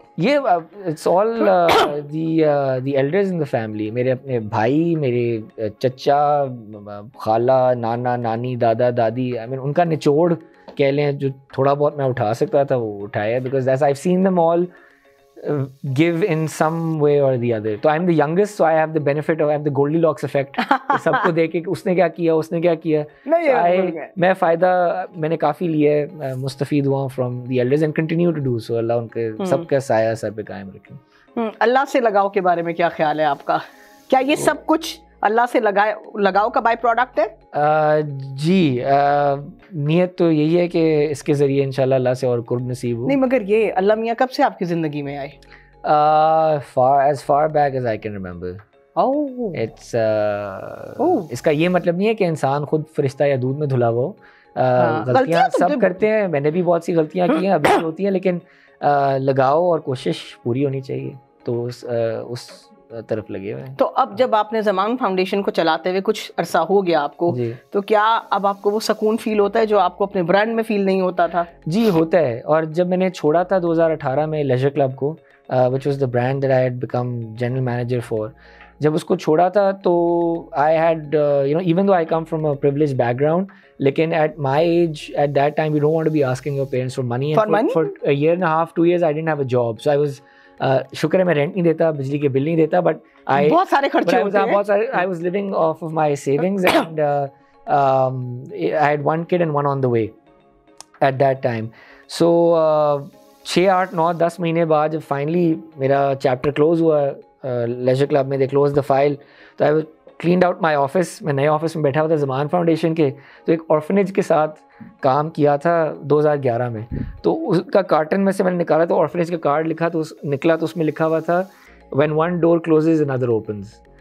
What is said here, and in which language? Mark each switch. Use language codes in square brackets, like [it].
[en] ये it's all the elders in the family. [hi] मेरे अपने भाई, मेरे चचा, खाला, नाना, नानी, दादा, दादी, आई मीन उनका निचोड़ कह लें, जो थोड़ा बहुत मैं उठा सकता था वो उठाया, [en] Because that's I have seen them all give in some way or the other. So I'm the youngest, so I have the benefit of, I have the Goldilocks effect. [hi] सबको देख के उसने क्या किया, उसने क्या किया, मैं फ़ायदा मैंने काफ़ी लिया है, मुस्तफ़ीद हुआ [en] from the elders and continue to do so. [hi] अल्लाह उनके सबका साया सर पे कायम रखे. अल्लाह से लगाव के बारे में क्या ख्याल है आपका? क्या ये सब कुछ अल्लाह से लगाव का बाय प्रोडक्ट है? जी, नियत तो यही है कि इसके ज़रिए इंशाल्लाह अल्लाह से और कुर्ब नसीब हो. नहीं, मगर ये अल्लाह मियाँ कब से आपकी ज़िंदगी में आए? [en] as far back as I can remember. It's [hi] इसका ये मतलब नहीं है कि इंसान खुद फरिश्ता या दूध में धुला हुआ हो. गलतियां सब करते हैं, मैंने भी बहुत सी गलतियां की हैं, अभी भी होती हैं, लेकिन लगाओ और कोशिश पूरी होनी चाहिए, तो उस तरफ लगे हुए हैं। तो अब जब आपने ज़मान फाउंडेशन को चलाते हुए कुछ अरसा हो गया आपको, तो क्या अब आपको वो सुकून फील होता है जो आपको अपने ब्रांड में फील नहीं होता था? जी होता है। और जब मैंने छोड़ा था 2018 में लेजर क्लब को, [en] which was the brand that I had become general manager for, [hi] जब उसको छोड़ा था तो [en] I had even though I come from a privileged background, लेकिन at my age at that time you don't want to be asking your parents for money, and for a year and a half, 2 years I didn't have a job, so I was [hi] शुक्र है मैं rent नहीं देता, बिजली के bill नहीं देता, but बहुत सारे खर्चे होते हैं, बहुत सारे, [en] I was living off of my savings and I had 1 kid and 1 on the way at that time. [hi] So 6, 8, 9, 10 महीने बाद जब फाइनली मेरा चैप्टर क्लोज हुआ लेजर क्लब में, [en] they close the file, [hi] तो [en] I cleaned out my office, [hi] मैं नए office में बैठा हुआ था ज़मान फाउंडेशन के, तो एक ऑर्फनेज के साथ काम किया था 2011 में, तो उसका कार्टन में से मैंने निकाला, तो ऑर्फनेज का कार्ड लिखा, तो निकला, तो उसमें लिखा हुआ था [en] When one door closes another opens.